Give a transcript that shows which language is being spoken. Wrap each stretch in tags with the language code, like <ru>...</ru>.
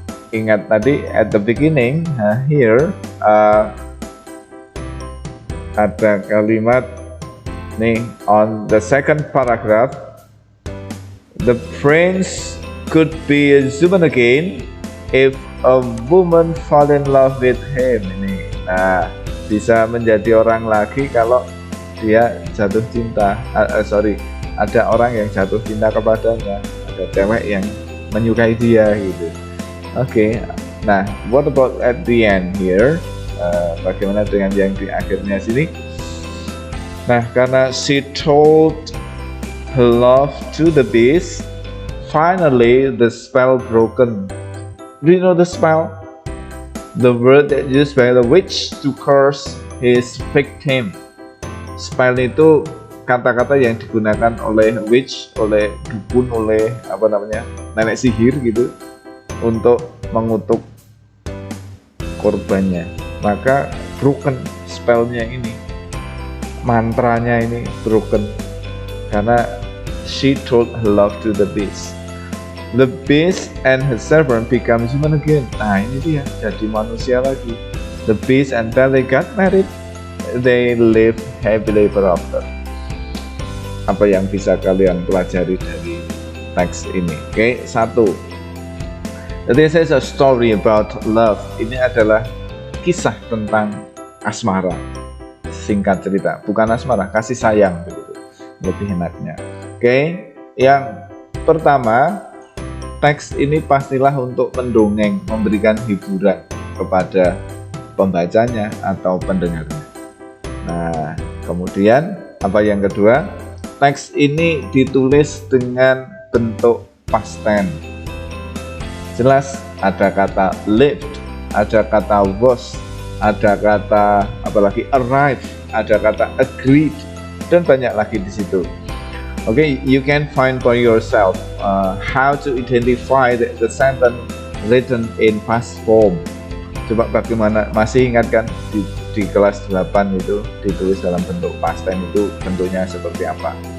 <id>ingat tadi</id> <en>at the beginning, here</en> <id>ada kalimat nih</id> <en>on the second paragraph, the prince could be a human again if a woman fall in love with him.</en> <id>Ini, nah, bisa menjadi orang lagi kalau dia jatuh cinta. Ada orang yang jatuh cinta kepadanya, ada cewek yang menyukai dia gitu. Oke.</id> <en>Nah, what about at the end here?</en> <id>Bagaimana dengan yang di akhirnya sini? Nah, karena</id> <en>she told her love to the beast, finally the spell broken. Do you know the spell? The word that used by the witch to curse his victim.</en> <id>Spell itu kata-kata yang digunakan oleh witch, oleh dukun, oleh nenek sihir gitu, untuk mengutuk korbannya. Maka broken spellnya ini, mantranya ini broken karena</id> <en>she told her love to the beast. The beast and her servant become human again.</en> <id>Nah, ini dia, jadi manusia lagi.</id> <en>The beast and they got married. They live happily ever after.</en> <id>Apa yang bisa kalian pelajari dari teks ini? Oke, 1.</id> <en>This is a story about love.</en> <id>Ini adalah kisah tentang asmara. Singkat cerita, bukan asmara, kasih sayang begitu. Lebih enaknya. Oke, yang pertama, teks ini pastilah untuk mendongeng, memberikan hiburan kepada pembacanya atau pendengarnya. Nah, kemudian apa yang kedua? Teks ini ditulis dengan bentuk past tense. Jelas ada kata lived, ada kata was, ada kata apalagi arrive, ada kata agreed, dan banyak lagi di situ.</id> <en>Okay, you can find for yourself how to identify the sentence written in past form.</en> <id>Coba bagaimana, masih ingat kan di kelas 8 itu ditulis dalam bentuk past tense itu bentuknya seperti apa?</id>